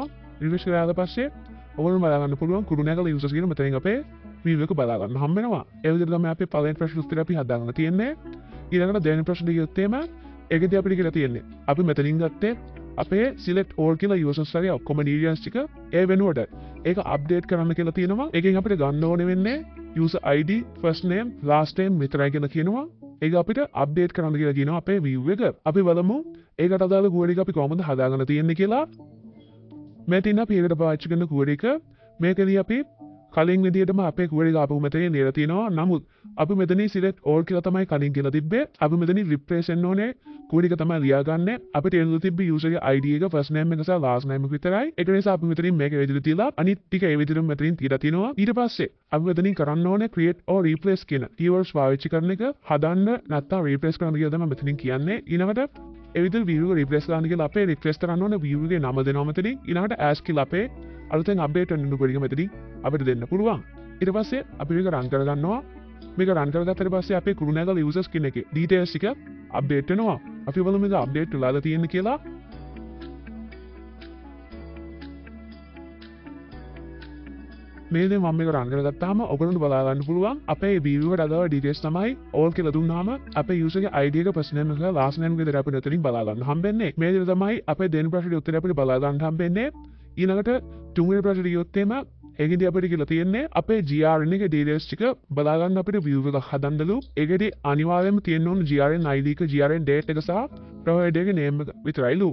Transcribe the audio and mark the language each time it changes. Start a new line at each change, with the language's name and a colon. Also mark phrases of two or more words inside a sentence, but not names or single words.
Sinhala: refresh කරාට පස්සේ ඔයගොල්ලෝ බලා ගන්න පුළුවන් කුරුණෑගල users කියන මෙතනින් අපේ view එක බලා ගන්න හම්බ වෙනවා. ඒ විදිහට තමයි අපේ පළවෙනි ප්‍රශ්න උත්තරය අපි හදාගන්න තියෙන්නේ. ඊළඟට දෙවෙනි ප්‍රශ්නේ ගියොත් එම ඒකදී අපිට කියලා තියෙන්නේ. අපි මෙතනින් ගත්තේ අපේ
English: select all
Sinhala: කියලා users ලගේ ඔක්කොම details ටික ඒ වෙනුවට ඒක update කරන්න කියලා තියෙනවා. ඒකෙන් අපිට ගන්න ඕනේ වෙන්නේ
English: user ID, first name, last name
Sinhala: විතරයි කියලා කියනවා. ඒක අපිට update කරන්න කියලා කියනවා අපේ view එක. අපි බලමු ඒකට අදාළ කෝඩ් එක අපි කොහොමද හදාගන්න තියෙන්නේ කියලා. මෙතන අපි ඒකට පාවිච්චි කරන කෝඩ් එක මේකදී අපි කලින් විදිහටම අපේ කෝඩ් එක ආපහු මෙතනින් ලියලා තියෙනවා. නමුත් අපි මෙතනින්
English: select all
Sinhala: කියලා තමයි කලින් කියලා තිබ්බේ. අපි මෙතනින් replace වෙන්න ඕනේ කෝඩ් එක තමයි ලියාගන්නේ. අපිට එන්න තිබ්බ user ගේ ID එක,
English: first name
Sinhala: එක සහ
English: last name
Sinhala: එක විතරයි. ඒක නිසා අපි මෙතනින් මේක විදිහට තියලා අනිත් ටික ඒ විදිහටම මෙතනින් තියලා තිනවා. ඊට පස්සේ අපි මෙතනින් කරන්න ඕනේ
English: create or replace
Sinhala: කියන keywords පාවිච්චි කරන එක. හදන්න නැත්නම් replace කරන්න කියලා තමයි මෙතනින් කියන්නේ. ඊළඟට ඒ විදිහට view එක replace කරන්න කියලා අපේ request කරන්න ඕනේ view එකේ නම දෙනවා මෙතනින්. ඊළඟට as කියලා අපේ අලුතෙන් අප්ඩේට් වෙන කෝඩ් එක මෙතනින් අපිට දෙන්න පුළුවන්. ඊට පස්සේ අපි මේක run කරගන්නවා. මේක run කරගත්තට පස්සේ අපේ කුරුණෑගල users කියන එකේ details ටික අප්ඩේට් වෙනවා. අපි බලමු මේක අප්ඩේට් වෙලාද තියෙන්නේ කියලා. මේ දේ මම මේක run කරගත්තාම ඔයගොල්ලන්ට බලා ගන්න පුළුවන් අපේ view එකට අදාළ details තමයි all කියලා දුන්නාම අපේ user ගේ ID එක,
English: first name
Sinhala: එක,
English: last name
Sinhala: එක විතර අපිට මෙතනින් බලා ගන්න හම්බෙන්නේ. මේ විදිහට තමයි අපේ දෙන ප්‍රශ්නෙට උත්තරය අපිට බලා ගන්න හම්බෙන්නේ. ඊළඟට තුන්වෙනි ප්‍රශ්නෙට ගියොත් එම ඒකෙදි අපිට කියලා තියෙන්නේ අපේ GRN එකේ details ටික බලා ගන්න අපිට view එක හදන්නලු. ඒකෙදි අනිවාර්යයෙන්ම තියෙන්න ඕන
English: GRN ID
Sinhala: එක,
English: GRN date
Sinhala: එක සහ provider එකේ name එක විතරයිලු.